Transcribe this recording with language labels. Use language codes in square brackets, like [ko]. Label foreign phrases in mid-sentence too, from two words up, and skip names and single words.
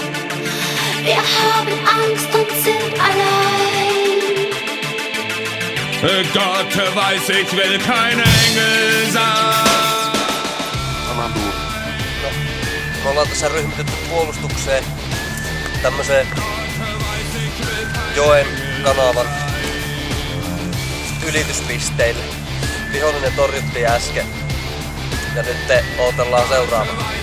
[de] Wir haben Angst und sind allein. Gott weiß, ich will kein Engel sein. [fi] Me ollaan tässä ryhmitetty puolustukseen tämmöiseen joen kanavan ylityspisteille. Vihollinen torjuttiin äsken ja nyt odotellaan seuraava.